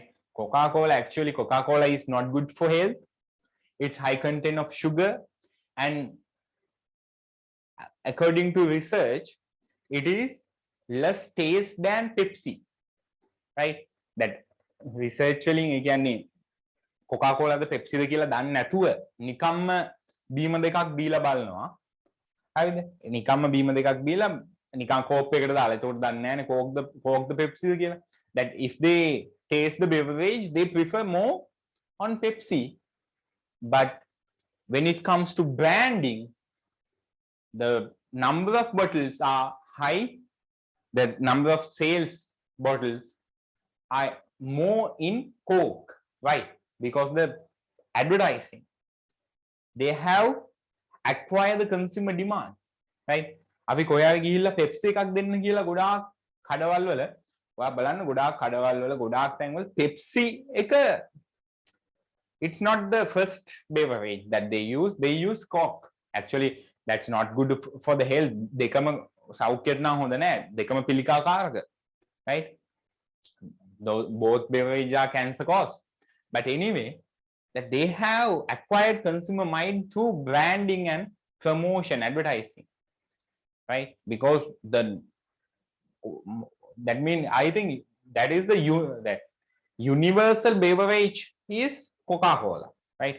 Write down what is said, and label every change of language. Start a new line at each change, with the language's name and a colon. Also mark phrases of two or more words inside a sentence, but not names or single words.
English: Coca-Cola, actually Coca-Cola is not good for health. It's high content of sugar, and according to research, it is less taste than Pepsi, right? That research
Sinhala: වලින් ඒ කියන්නේ Coca-Cola ද Pepsi ද කියලා දන්නේ නැතුව නිකම්ම බීම දෙකක් දීලා බලනවා. හරිද? නිකම්ම බීම දෙකක් බීලා නිකන් කෝප් එකකට දාලා ඒකට දන්නේ නැහැනේ කෝක් ද Pepsi ද කියලා.
English: That if they taste the beverage, they prefer more on Pepsi. But when it comes to branding, the number of bottles are high, the number of sales bottles are more in Coke, right? Because the advertising, they have acquired the consumer demand, right?
Sinhala: අපි කොහේ ගිහිල්ලා Pepsi එකක් දෙන්න කියලා ගොඩාක් කඩවල් වල ඔයා බලන්න ගොඩාක් කඩවල් වල ගොඩාක් තැන්වල Pepsi එක,
English: it's not the first beverage that they use Coke. Actually that's not good for the health.
Sinhala: දෙකම සෞඛ්‍යයට නම් හොඳ නැහැ. දෙකම පිළිකාකාරක,
English: right? Both beverages are cancer cause. But anyway, that they have acquired consumer mind through branding and promotion, advertising, right? Because that means I think that is that universal beverage is Coca-Cola, right?